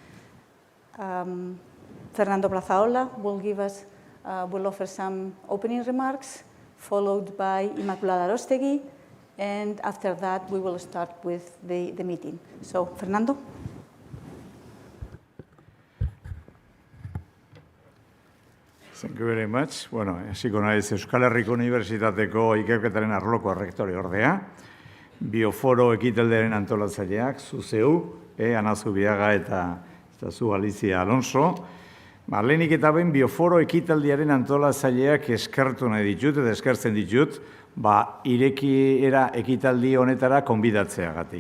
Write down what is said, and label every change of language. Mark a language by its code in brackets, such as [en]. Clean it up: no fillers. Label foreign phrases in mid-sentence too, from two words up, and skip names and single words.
[en] Fernando Plazaola will offer some opening remarks, followed by Immaculada Arostegui, and after that we will start with the meeting. So, Fernando. Thank you very much. [eu] Bueno, hasiko naiz Euskal Herriko Unibertsitateko ikerketaren arloko errektore ordea, BioForo ekitaldiaren antolatzaileak, zu zeu, Ana Zubiaga eta zu Alicia Alonso. Lehenik eta behin BioForo ekitaldiaren antolatzaileak eskertu nahi ditut eta eskertzen ditut, irekiera ekitaldi honetara konbidatzeagatik.